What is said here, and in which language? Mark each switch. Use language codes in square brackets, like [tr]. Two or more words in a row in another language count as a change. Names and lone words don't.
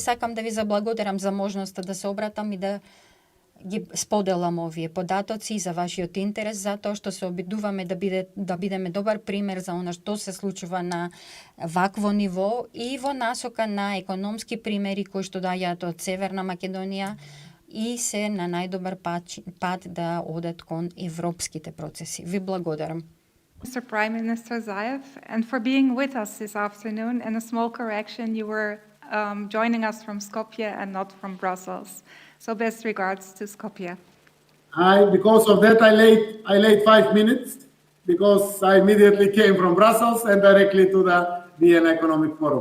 [mk] Сакам да ви заблагодарам за можноста да се обратам и да ги споделам овие податоци за вашиот интерес, затоа што се обидуваме да бидеме добар пример за она што се случува на вакво ниво и во насока на економски примери кои што доаѓаат од Северна Македонија и се на најдобар пат да одат кон европските процеси. Ви благодарам. [en] Mr. Prime Minister Zaev, and for being with us this afternoon. And a small correction, you were joining us from Skopje and not from Brussels. So best regards to Skopje. Because of that, I late 5 minutes because I immediately came from Brussels and directly to the Vienna Economic Forum.